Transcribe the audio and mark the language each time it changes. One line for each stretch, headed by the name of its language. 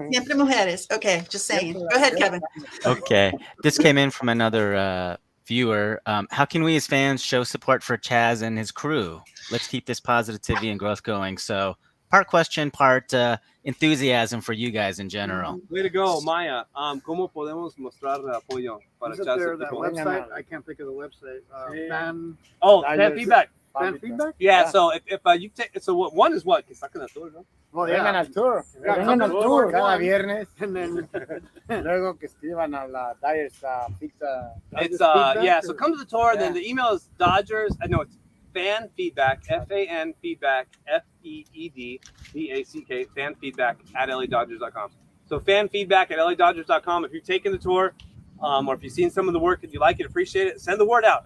Spanish: Siempre mujeres.
English: Okay, just saying. Go ahead, Kevin. Okay, this came in from another viewer. How can we as fans show support for Chaz and his crew? Let's keep this positivity and growth going. So, part question, part enthusiasm for you guys in general. Way to go, Maya.
Spanish: ¿Cómo podemos mostrar apoyo para Chaz?
English: That website? I can't think of the website. Fan feedback. Fan feedback? Yeah. So if you take, so one is what?
Spanish: Que sacan el tour, ¿no? Well, vengan al tour. Vengan al tour cada viernes.
English: And then
Spanish: luego que escriban a la Dyers pizza.
English: It's so come to the tour. Then the email is Dodgers. No, it's fan feedback. FAN feedback. FEEDBACK. Fan feedback at LADodgers.com. So fan feedback at LADodgers.com. If you're taking the tour, or if you've seen some of the work and you like it, appreciate it, send the word out.